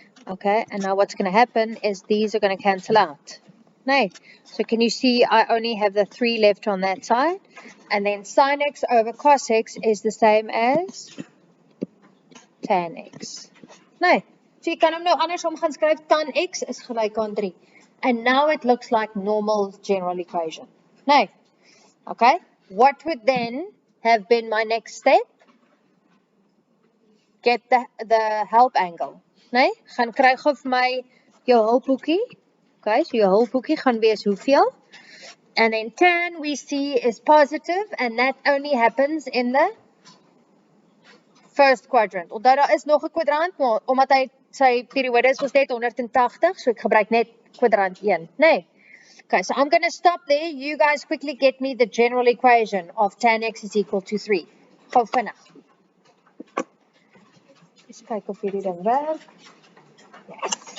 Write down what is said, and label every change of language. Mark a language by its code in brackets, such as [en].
[en] Okay, and now what's going to happen is these are going to cancel out. Nee, so can you see I only have the 3 left on that side, and then sin x over cos x is the same as tan x. [af] Nee, so jy kan hom nou andersom gaan skryf, tan x is gelyk aan 3. [en] And now it looks like normal general equation. Nee, okay, what would then have been my next step? Get the help angle. [af] Nee, gaan kry gou vir my jou hulpboekie. [en] Okay, [af] so jou hulpboekie gaan wees hoeveel? [en] And then tan we see is positive, and that only happens in the first quadrant. [af] Onthou daar is nog 'n kwadrant, maar omdat hy sy periode is ons net 180, so ek gebruik net kwadrant 1. Nee. [en] Okay, so I'm going to stop there. You guys quickly get me the general equation of tan x is equal to 3. [af] Gou vinnig. Eens kyk of hierdie ding werk. Yes.